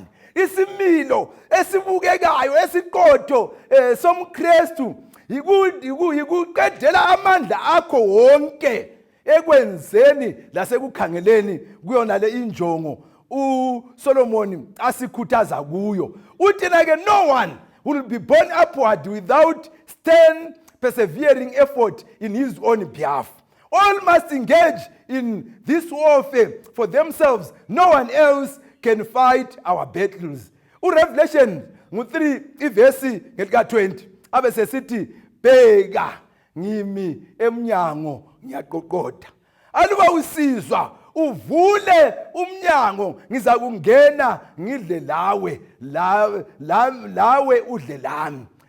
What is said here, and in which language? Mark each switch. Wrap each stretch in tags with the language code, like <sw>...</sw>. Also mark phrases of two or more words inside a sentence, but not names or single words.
<nd>Isimilo esibukekayo esiqotho somKristu yikuqedela amandla akho onke ekwenzeni lasekukhangeleni kuyona le injongo uSolomon asikhuthaza kuyo. Uthina ke</nd> <en>no one will be born upward without stern persevering effort in his own behalf. All must engage in this warfare for themselves. No one else can fight our battles.</en> <nd>uRevelation 3 ivesi ngelika 20 abe sesithi, bheka ngimi emnyango ngiyaqoqoda. Aluba usizwa uvule umnyango, ngiza kungena ngidle lawe udle lami.</nd>